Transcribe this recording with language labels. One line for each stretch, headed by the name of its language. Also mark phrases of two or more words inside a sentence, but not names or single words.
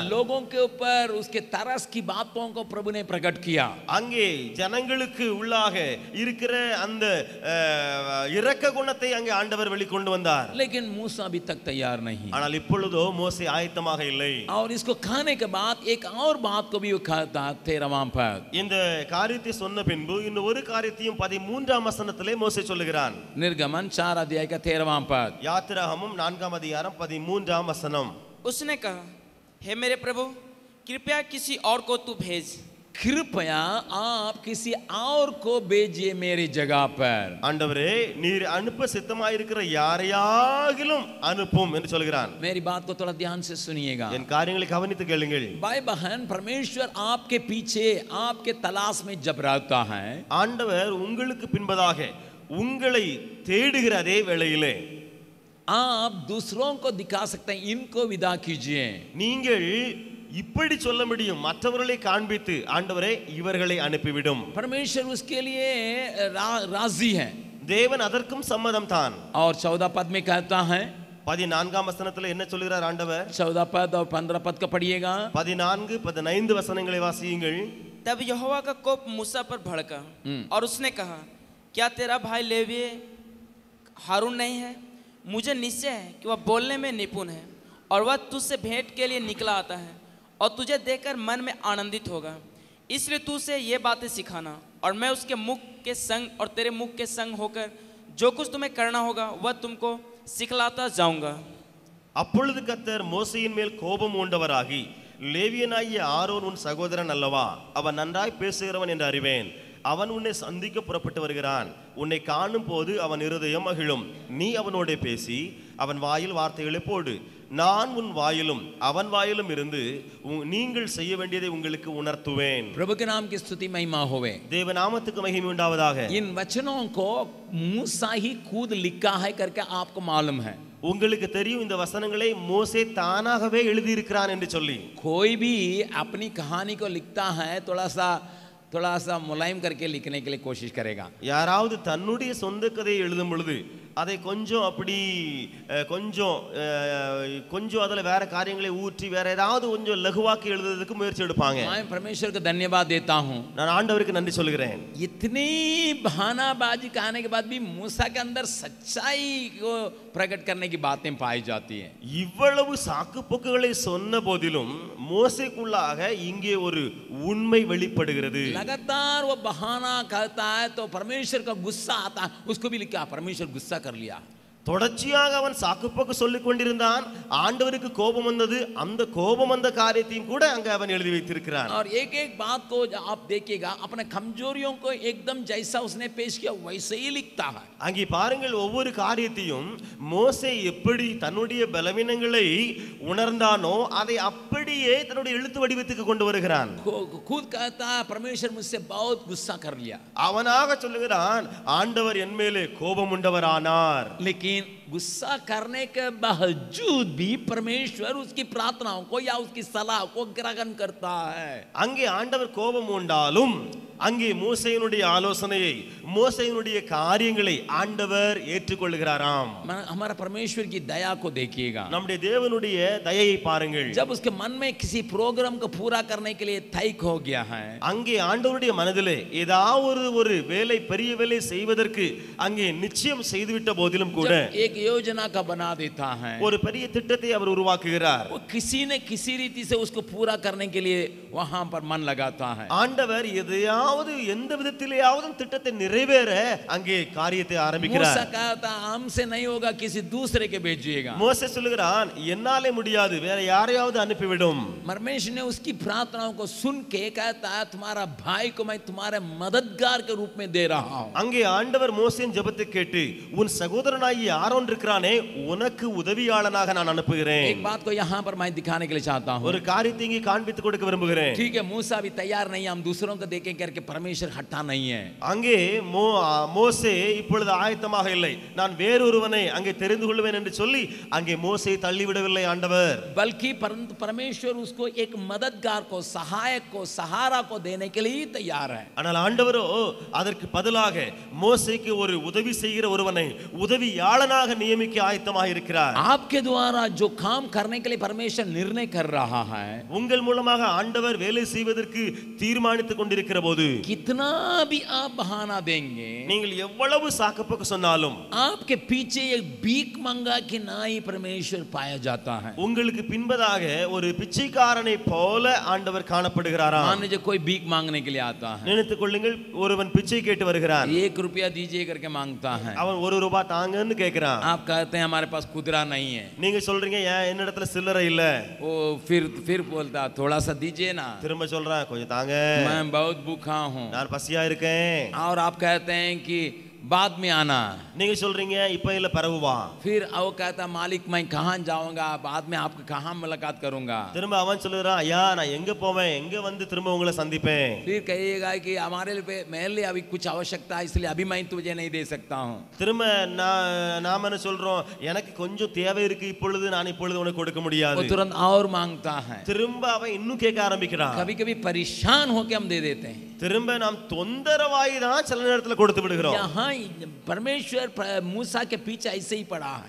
Hindi: लोगों के ऊपर उसके तरस की बातों को प्रभु ने प्रकट किया.
Tamil: அங்கே ஜனங்களுக்கு உள்ளாக இருக்கிற அந்த இரக்க குணத்தை அங்கே ஆண்டவர் வெளிக்கொண்டு வந்தார்.
Hindi: लेकिन मूसा अभी तक तैयार नहीं.
Tamil: ஆனால் இப்பொழுதோ மோசே ஆயத்தமாக இல்லை.
Hindi: और इसको खाने के बाद एक और बात को भी वो खाता 13वां पद.
Tamil: இந்த காரியத்தை சொன்ன பின்பு இன்னும் ஒரு காரியத்தையும் 13ஆம் வசனத்திலே மோசே சொல்லுகிறான்.
Hindi: निर्गमन 4 अध्याय का 13वां पद.
Tamil: யாத்திராகமம் 4ஆம் அதிகாரம் 13ஆம் வசனம்.
Hindi: उसने कहा, हे मेरे प्रभु, कृपया किसी और को तू भेज. कृपया आप किसी और को भेजिए मेरी जगह पर.
Tamil: ஆண்டவரே நீர் அனுப்ப சித்தமாயிருக்கிற யாரையாகிலும் அனுப்பும் என்று சொல்கிறான்.
Hindi: मेरी बात को थोड़ा ध्यान से सुनिएगा.
Tamil: என் காரியங்களை கவனித்து கேளுங்கள்.
Hindi: भाई बहन, परमेश्वर आपके पीछे आपके तलाश में जब रहता है,
Tamil: ஆண்டவர் உங்களுக்கு பின்பதாக உங்களை தேடுகிற அதே வேளையிலே
Hindi: आप दूसरों को दिखा सकते हैं, इनको विदा कीजिए.
Tamil: நீங்கள் இப்படி சொல்ல முடியும், மற்றவர்களை காண்பித்து ஆண்டவரே இவர்களை அனுப்பிவிடும்.
Hindi: परमेश्वर उसके लिए राजी है.
Tamil: தேவன் அதற்கும் சம்மதம் தான்.
Hindi: और 14 पद में कहता है,
Tamil: 14ஆம் வசனத்துல என்ன சொல்கிறார் ஆண்டவர்?
Hindi: 14 पद और 15 पद का पढ़िएगा.
Tamil: 14 15 வசனங்களை வாசியுங்கள்.
Hindi: तब यहोवा का कोप मूसा पर भड़का और उसने कहा, क्या तेरा भाई लेवी हारून नहीं है? मुझे निश्चय है कि वह बोलने में निपुण है और वह तुझसे भेंट के लिए निकला आता है और तुझे देखकर मन में आनंदित होगा. इसलिए तू उसे ये बातें सिखाना और मैं उसके मुख के संग और तेरे मुख के संग होकर जो कुछ तुम्हें करना होगा वह तुमको सिखलाता जाऊंगा.
Tamil: அப்பொழுது கர்த்தர் மோசேயின் மேல் கோபம் உண்டவராகி, லேவியனாகிய ஆரோன் உன் சகோதரன் அல்லவா? அவன் நன்றாய் பேசுகிறவன் என்று அறிவேன். அவன் உன்னை சந்திக்க புறப்பட்டு வருகிறான். உன்னை காணும் போது அவன் இருதயம் மகிழும். நீ அவனோட பேசி அவன் வாயில் வார்த்தைகளை போடு. நான் உன் வாயிலும் அவன் வாயிலும் இருந்து நீங்கள் செய்ய வேண்டியதை உங்களுக்கு உணர்த்துவேன்.
Hindi: प्रभु के नाम की स्तुति महिमा होवे.
Tamil: தேவ நாமத்துக்கு மகிமை உண்டாவதாக.
Hindi: इन वचनों को मूसा ही खुद लिखा है करके आपको मालूम है.
Tamil: உங்களுக்கு தெரியும் இந்த வசனங்களை மோசே தானாகவே எழுதி இருக்கிறான் என்று சொல்லி.
Hindi: कोई भी अपनी कहानी को लिखता है थोड़ा सा मुलायम करके लिखने के लिए कोशिश करेगा.
Tamil: யாராவது தன்னுடைய சொந்த கதையை எழுதும் பொழுது அதை கொஞ்சம் அப்படி கொஞ்சம் அதில் வேற காரியங்களை ஊற்றி வேற ஏதாவது கொஞ்சம் லகுவாக்கி எழுதுறதுக்கு முயற்சி எடுப்பாங்க.
Hindi: मैं परमेश्वर को धन्यवाद देता हूँ.
Tamil: நான் ஆண்டவருக்கு நன்றி சொல்கிறேன்.
Hindi: इतनी बहानाबाजी कहने के बाद भी मूसा के अंदर सच्चाई को प्रकट करने की बातें पाई जाती हैं.
Tamil: இவ்வளவு சாக்கு போக்குகளை சொன்ன போதிலும் மோசேக்குள்ளாக இங்கே ஒரு உண்மை வெளிப்படுகிறது.
Hindi: लगातार वो बहाना कहता है तो परमेश्वर का गुस्सा आता है. उसको भी लिखा, परमेश्वर गुस्सा कर लिया.
Tamil: தொடர்ச்சியாக அவன் சாக்குப்போக்கு சொல்லிக் கொண்டிருந்தான். ஆண்டவருக்கு கோபம் வந்தது. அந்த கோபம் வந்த காரியத்தையும் கூட அங்க அவன் எழுதி வைத்திருக்கிறான்.
Hindi: और एक एक बात को आप देखिएगा, अपने कमजोरियों को एकदम जैसा उसने पेश किया वैसे ही लिखता है.
Tamil: அங்கே பாருங்கள், ஒவ்வொரு காரியத்தையும் மோசே எப்படி தன்னுடைய பலவீனங்களை உணர்ந்தானோ அதை அப்படியே தன்னுடைய எழுத்து வடிவத்துக்கு கொண்டு வருகிறான்.
Hindi: खुद कहता है परमेश्वर मुझसे बहुत गुस्सा कर लिया.
Tamil: அவனாக சொல்லுகிறான், ஆண்டவர் என் மேலே கோபம் உண்டவரானார்.
Hindi: लेकिन गुस्सा करने के बावजूद भी परमेश्वर उसकी प्रार्थनाओं को या उसकी सलाह को ग्रहण करता है.
Tamil: அங்கே ஆண்டவர் கோபம் உண்டாலும் அங்கே மோசேயினுடைய ஆலோசனையை மோசேயினுடைய காரியங்களை ஆண்டவர் ஏற்றுக்கொள்கிறாராம்.
Hindi: हमारा परमेश्वर की दया को देखिएगा.
Tamil: நம்முடைய தேவனுடைய தயையை பாருங்கள்.
Hindi: जब उसके मन में किसी प्रोग्राम को पूरा करने के लिए तय हो गया है,
Tamil: அங்கே ஆண்டவருடைய மனதிலே ஏதாவது ஒரு வேலை பெரிய வேலை செய்வதற்கு அங்கே நிச்சயம் செய்துவிட்ட போதிலும் கூட
Hindi: एक योजना का बना देता है.
Tamil: ஒரு பெரிய திட்டத்தை அவர் உருவாக்குகிறார்.
Hindi: वो किसी न किसी रीति से उसको पूरा करने के लिए वहां पर मन लगाता है.
Tamil: ஆண்டவர் எதையாவது எந்த விதத்திலேயாவது திட்டத்தை நிறைவேற அங்கே காரியத்தை ஆரம்பிக்கிறார்.
Hindi: मूसा कहता हमसे नहीं होगा, किसी दूसरे के भेजिएगा.
Tamil: மோசே சொல்லுகிறான், என்னாலே முடியாது, வேற யாரையாவது அனுப்பிவிடும்.
Hindi: परमेश्वर ने उसकी प्रार्थनाओं को सुन के कहता है तुम्हारा भाई को मैं तुम्हारे मददगार के रूप में दे रहा हूं.
Tamil: அங்கே ஆண்டவர் மோசேயின் ஜெபத்தை கேட்டு உன் சகோதரனாகிய ஆரோன் இருக்கிறானே உனக்கு உதவியாளனாக நான் அனுப்புகிறேன்.
Hindi: एक बात को यहाँ पर मैं दिखाने के लिए चाहता हूँ.
Tamil: ஒரு காரியத்தை இங்கே காண்பித்து கொடுக்க விரும்புகிறேன்.
Hindi: ठीक है, मूसा भी तैयार नहीं है, हम दूसरों को देखें करके परमेश्वर हटा नहीं है.
Tamil: அங்கே மோசே இப்பொழுது ஆயத்தமாக இல்லை, நான் வேறொருவனை அங்கே தெரிந்து கொள்வேன் என்று சொல்லி அங்கே மோசே தள்ளிவிடவில்லை ஆண்டவர்.
Hindi: बल्कि परमेश्वर उसको एक मददगार को, सहायक को, सहारा को देने के लिए तैयार है.
Tamil: ஆனால் ஆண்டவரோ அதற்கு பதிலாக மோசேக்கு ஒரு உதவி செய்கிற ஒருவனை உதவியாளனாக நியமிக்க ஆயத்தமாக இருக்கிறார்.
Hindi: आपके द्वारा जो काम करने के लिए परमेश्वर निर्णय कर रहा है,
Tamil: உங்கள் மூலமாக ஆண்டவர் வேலை செய்வதற்கு தீர்மானித்துக் கொண்டிருக்கிற போது
Hindi: कितना भी आप बहाना देंगे,
Tamil: நீங்கள் எவ்வளவு சாக்குப்போக்கு சொன்னாலும்
Hindi: आपके पीछे एक भीख मंगा के नाई परमेश्वर पाया जाता है.
Tamil: உங்களுக்கு பின்பதாக ஒரு பிச்சைக்காரனை போல ஆண்டவர் காணப்படுகிறாராம்.
Hindi: मान लीजिए कोई भीख मांगने के लिए आता है,
Tamil: நினைத்துக் கொள்ளுங்கள், ஒருவன் பிச்சை கேட்டு வருகிறான்.
Hindi: 1 रुपया दीजिए करके मांगता है.
Tamil: அவன் 1 ரூபாய் தாங்கன்னு கேக்குறான்.
Hindi: आप कहते हैं हमारे पास खुदरा नहीं है.
Tamil: நீங்க சொல்றீங்க ஏன் என்னிடத்துல சில்லறை இல்ல.
Hindi: वो फिर बोलता थोड़ा सा दीजिए ना.
Tamil: திரும்ப சொல்றான் கொஞ்சம் தாங்க,
Hindi: मैं बहुत भूखा हूँ.
Tamil: நான் பசியா இருக்கேன்.
Hindi: और आप कहते हैं कि बाद में आना.
Tamil: நீங்க சொல்றீங்க இப்ப இல்ல பிறகு வா.
Hindi: फिर वो कहता मालिक मैं कहाँ जाऊंगा, बाद में आपको कहाँ मुलाकात करूंगा.
Tamil: திரும்ப அவன் சொல்லுறான் ஐயா நான் எங்க போவேன், எங்க வந்து திரும்ப உங்களை சந்திப்பேன்.
Hindi: फिर कहिएगा कि हमारे लिए मेरे लिए अभी कुछ आवश्यकता है, इसलिए अभी मैं तुझे नहीं दे सकता हूँ.
Tamil: திரும்ப நாம என்ன சொல்றோம், எனக்கு கொஞ்சம் தேவை இருக்கு, இப்பொழுது நான் இப்பொழுது உனக்கு கொடுக்க
Hindi: वो
Tamil: முடியாது.
Hindi: तुरंत और मांगता है.
Tamil: திரும்ப அவன் இன்னும் கேட்க ஆரம்பிக்கிறான்.
Hindi: कभी कभी परेशान होके हम दे देते हैं.
Tamil: திரும்ப நாம் தொந்தரவாய் தான் சில நேரத்துல கொடுத்து விடுகிறோம்.
Hindi: यहाँ परमेश्वर मूसा के पीछे ऐसे ही पड़ा है.